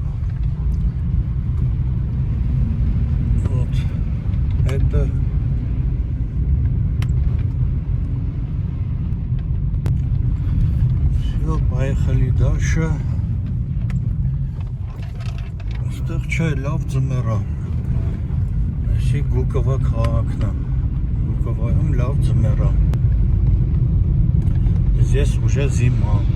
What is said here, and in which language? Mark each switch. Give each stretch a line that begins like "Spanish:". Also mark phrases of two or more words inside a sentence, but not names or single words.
Russian: Вот это поехали дальше.
Armenian: Ստեղ չէ, լավ ձմեռ է։ Այսի Գուկովա քաղաքն է։ Գուկովայում լավ ձմեռ է։
Russian: Здесь уже зима.